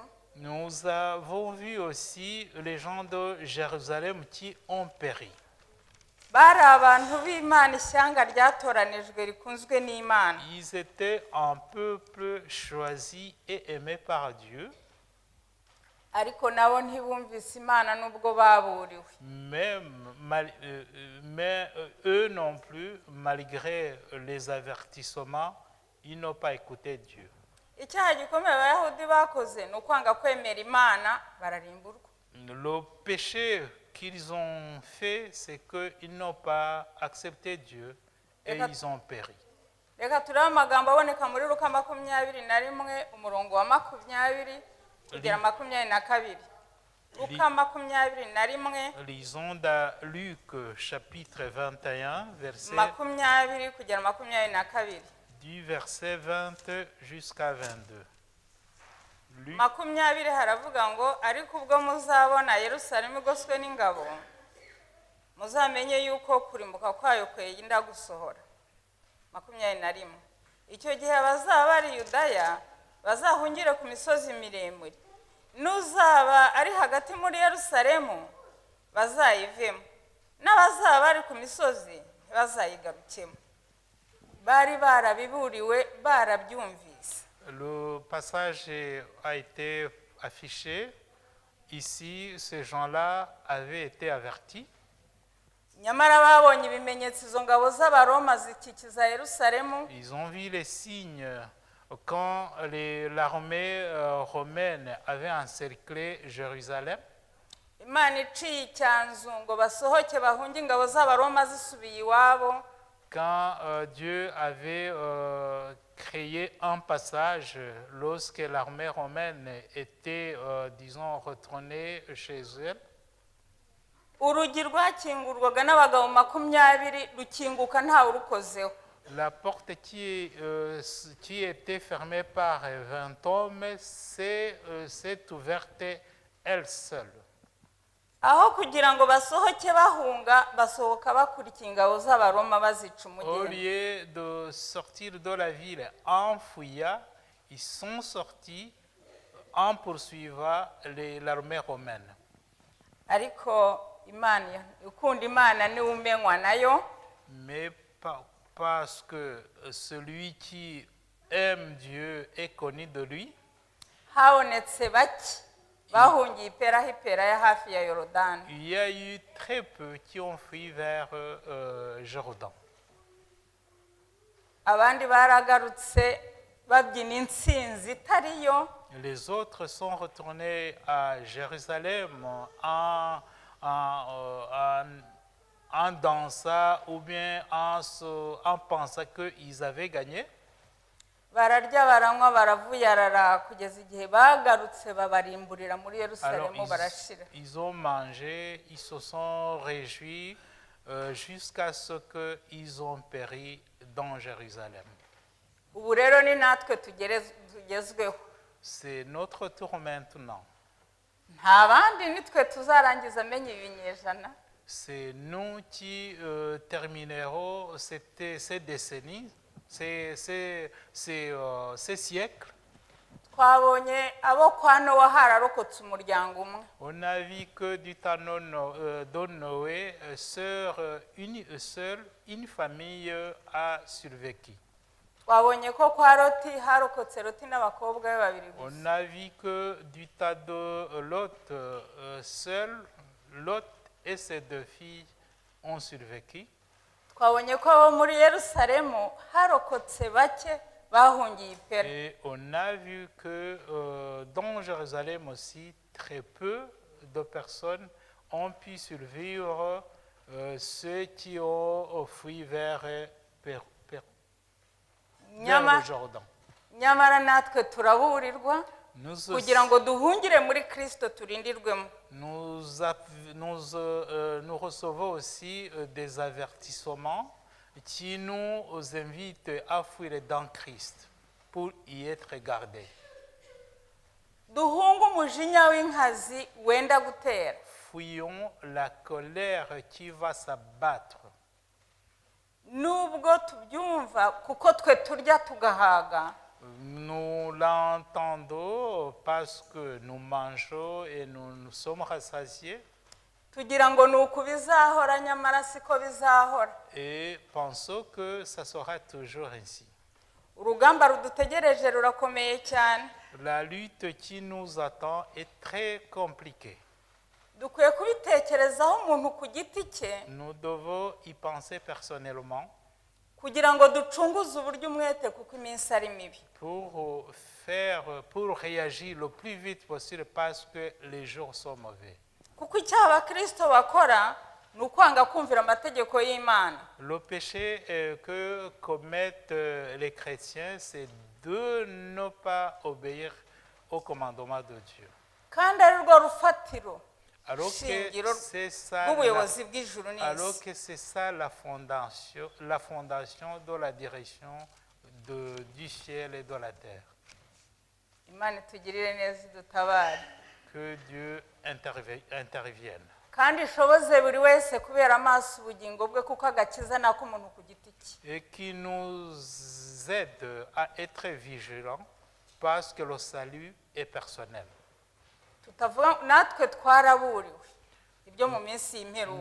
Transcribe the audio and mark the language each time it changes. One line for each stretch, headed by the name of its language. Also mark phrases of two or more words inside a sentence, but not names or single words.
French: Nous avons vu aussi les gens de Jérusalem qui ont péri.
Kinyarwanda: Bari abantu b'Imana, ishyanga ryatoranijwe rikunzwe n'Imana.
French: Ils étaient un peuple choisi et aimé par Dieu,
Kinyarwanda: Ariko nabo ntibumvise Imana nubwo baburiwe.
French: mais eux non plus, malgré les avertissements, ils n'ont pas écouté Dieu.
Kinyarwanda: Icyaha gikomeye Abayahudi bakoze ni ukwanga kwemera Imana bararimburwa.
French: Le péché qu'ils ont fait, c'est qu'ils n'ont pas accepté Dieu et ils ont péri.
Kinyarwanda: Reka turebe amagambo aboneka muri Luka 21 umurongo wa 20 kugera 22. Luka 21.
French: Lisons dans Luc chapitre 21,
Kinyarwanda: makumyabiri kugera 22.
French: du verset 20 jusqu'à 22. Luc,
Kinyarwanda: 20 haravuga ngo ariko ubwo muzabona Yerusalemu igoswe n'ingabo muzamenye yuko kurimbuka kwayo kwenda gusohora. 21. Icyo gihe abazaba bari Yudaya bazahungire ku misozi miremire, n'uzaba ari hagati muri Yerusalemu bazayivemo, n'abazaba bari ku misozi bazayigarukemo. Bari barabiburiwe barabyumvise.
French: le passage a été affiché. Ici, ces gens-là avaient été avertis.
Kinyarwanda: Nyamara babonye ibimenyetso izo ngabo z'Abaroma zikikiza Yerusalemu.
French: Ils ont vu les signes quand l'armée romaine avait encerclé Jérusalem.
Kinyarwanda: Imana iciye icyanzu ngo basohoke bahunge ingabo z'Abaroma zisubiye iwabo.
French: Quand Dieu avait créé un passage lorsque l'armée romaine était, disons, retournée chez elle,
Kinyarwanda: Urugi rwakingurwaga n'abagabo 20 rukinguka ntawe urukozeho.
French: la porte qui était fermée par 20 hommes s'est ouverte elle seule.
Kinyarwanda: Aho kugira ngo basohoke bahunga basohoka bakurikiye ingabo z'Abaroma bazica
French: Au
Kinyarwanda: umugeni.
French: lieu de sortir de la ville en fouillant, ils sont sortis en poursuivant l'armée romaine.
Kinyarwanda: Ariko Imana ukunda Imana ni umenywa nayo.
French: Mais parce que celui qui aime Dieu est connu de lui,
Kinyarwanda: Habonetse bake bahungiye ipera ya hafi ya Yorodani.
French: il y a eu très peu qui ont fui vers Jourdain.
Kinyarwanda: Abandi baragarutse babyina intsinzi itariyo.
French: Les autres sont retournés à Jérusalem en en dansant ou bien en pensant qu'ils avaient gagné.
Kinyarwanda: bararya baranywa baravuyarara kugeza igihe bagarutse babarimburira muri
French: Alors
Kinyarwanda: yerusalemu barashira.
French: ils ont mangé, ils se sont réjouis jusqu'à ce qu'ils ont péri dans Jérusalem.
Kinyarwanda: Ubu rero ni natwe tugezweho.
French: C'est notre tour maintenant.
Kinyarwanda: Nta bandi nitwe tuzarangiza amenye ibinyejana.
French: C'est nous qui terminerons ces décennies, ces siècles.
Kinyarwanda: Twabonye abo kwa Nowa hararokotse umuryango umwe.
French: On a vu que du temps de Noé, seule une famille a survécu.
Kinyarwanda: Twabonye ko kwa Loti harokotse Loti n'abakobwa be babiri gusa.
French: On a vu que du temps de Lot, seul Lot et ses 2 filles ont survécu.
Kinyarwanda: Twabonye ko muri Yerusalemu harokotse bake bahungiye ipera.
French: Et on a vu que dans Jérusalem aussi, très peu de personnes ont pu survivre, ceux qui ont fui vers le Jordan.
Kinyarwanda: Nyamara natwe turaburirwa kugira ngo duhungire muri Kristo turindirwemo.
French: Nous recevons aussi des avertissements qui nous invitent à fuir dans Christ pour y être gardés.
Kinyarwanda: Duhunga umujinya w'inkazi wenda gutera.
French: Fuyons la colère qui va s'abattre.
Kinyarwanda: Nubwo tubyumva kuko twe turya tugahaga.
French: Nous l'entendons parce que nous mangeons et nous sommes rassasiés.
Kinyarwanda: Tugira ngo nuko bizahora nyamara siko bizahora.
French: Et pensons que ça sera toujours ainsi.
Kinyarwanda: Urugamba rudutegereje rurakomeye cyane.
French: La lutte qui nous attend est très compliquée.
Kinyarwanda: Dukwiye kubitekerezaho umuntu ku giti cye.
French: Nous devons y penser personnellement.
Kinyarwanda: Kugira ngo ducunguze uburyo umwete kuko iminsi ari mibi.
French: Pour réagir le plus vite possible parce que les jours sont mauvais.
Kinyarwanda: Kuko icyaha abakristo bakora ni ukwanga kumvira amategeko y'Imana.
French: Le péché que commettent les chrétiens, c'est de ne pas obéir au commandement de Dieu.
Kinyarwanda: Kandi ari rwo rufatiro.
French: Alors que c'est ça la fondation de la direction du ciel et de la terre.
Kinyarwanda: Imana itugirire neza idutabare.
French: Que Dieu intervienne.
Kinyarwanda: Kandi ishoboze buri wese kubera amaso ubugingo bwe kuko agakiza nako umuntu ku giti cye.
French: Et qui nous aide à être vigilants parce que le salut est personnel.
Kinyarwanda: Tutavuga natwe twaraburiwe ibyo mu minsi y'imperuka.